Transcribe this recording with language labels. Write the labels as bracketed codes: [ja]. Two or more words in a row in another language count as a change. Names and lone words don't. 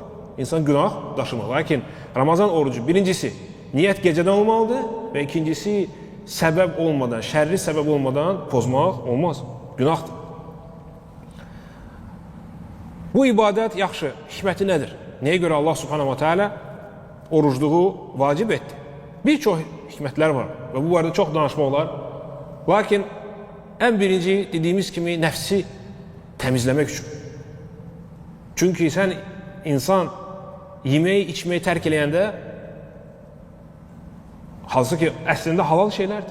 [az] İnsan günah daşımır. Lakin Ramazan orucu birincisi niyyət gecədən olmalıdır və ikincisi səbəb olmadan, şərri səbəb olmadan pozmaq olmaz. Günahdır. Bu ibadət yaxşı, hikməti nədir? Nəyə görə Allah [ar] سبحانه وتعالى [az] orucluğu vacib etdi? Bir çox hikmətlər var və bu barədə çox danışmaq olar. Lakin ən birinci dediyimiz kimi nəfsi təmizləmək üçün. Çünki sən insan yeməyi, içməyi tərk eləyəndə hansı ki, əslində halal şeylərdir.